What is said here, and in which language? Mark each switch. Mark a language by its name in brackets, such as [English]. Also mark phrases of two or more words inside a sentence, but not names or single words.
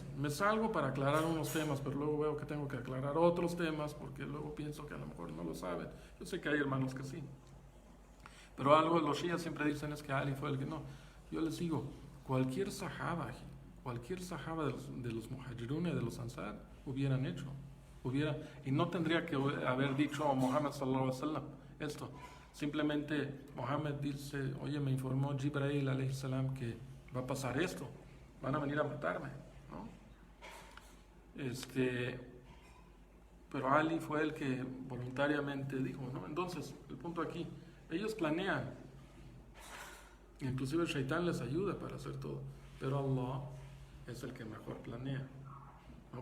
[Spanish] Me salgo para aclarar unos temas, pero luego veo que tengo que aclarar otros temas porque luego pienso que a lo mejor no lo saben. Yo sé que hay hermanos que sí. Pero algo los shías siempre dicen es que Ali fue el que no. Yo les digo, cualquier sahaba de los muhajirun y de los ansar hubieran hecho. Y no tendría que haber dicho a Muhammad [Arabic] صلى الله عليه وسلم [Spanish] esto. Simplemente Muhammad dice, oye, me informó Jibril [Arabic] عليه السلام [Spanish] que va a pasar esto, van a venir a matarme, ¿no? Pero Ali fue el que voluntariamente dijo, ¿no? Entonces, el punto aquí, ellos planean, Inclusive el Shaitán les ayuda para hacer todo, pero Allah es el que mejor planea, ¿no?